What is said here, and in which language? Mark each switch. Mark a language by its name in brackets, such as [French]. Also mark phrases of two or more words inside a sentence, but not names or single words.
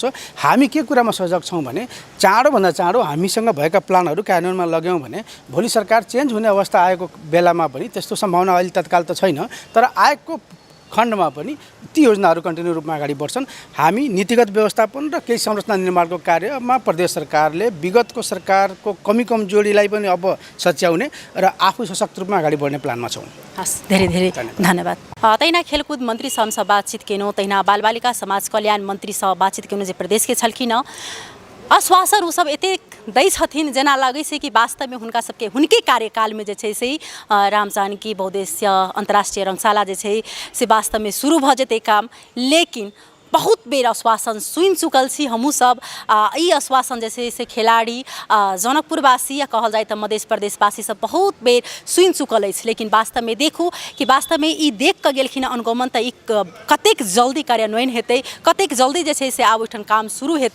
[Nepali] हामी के कुरामा सजग छौँ भने चाँडोभन्दा चाँडो हामीसँग भएका प्लानहरू कार्यान्वयनमा लग्यौँ भने भोलि सरकार चेन्ज हुने अवस्था आएको बेलामा पनि त्यस्तो सम्भावना अहिले तत्काल त छैन, तर आएको खण्डमा पनि ती योजनाहरू कन्टिन्यू रूपमा अगाडि बढ्छन्। हामी नीतिगत व्यवस्थापन र केही संरचना निर्माणको कार्यमा प्रदेश सरकारले विगतको सरकारको कमी कमजोरीलाई पनि अब सच्याउने र आफू सशक्त रूपमा अगाडि बढ्ने प्लानमा छौँ। हस्, धेरै धेरै धन्यवाद। [Maithili] तैना खेलकुद मन्त्री सँ बातचीत केनौँ, तैना बाल बालिका समाज कल्याण मन्त्री सँ बातचीत केनौँ जे प्रदेश के छलखिन। आश्वासन उ सब एतेक दै छथिन जेना लागै छै कि वास्तवमे हुनके कार्यकालमे जे छै से राम जानकी बहुउद्देश्य अन्तर्राष्ट्रिय रङ्गशाला जे छै से वास्तवमे शुरू भऽ जेतै काम। लेकिन बहुत बेर आश्वासन सुनि चुकल छी हमहूँ सब। ई आश्वासन जे छै से खिलाड़ी जनकपुरवासी या कहल जाए तऽ मध्य प्रदेशवासी सब बहुत बेर सुनि चुकल अछि। लेकिन वास्तवमे देखू कि वास्तवमे ई देख कऽ गेलखिन अनुगमन तऽ ई कतेक जल्दी कार्यान्वयन हेतै, कतेक जल्दी जे छै से आब ओहिठाम काम शुरू हेतै।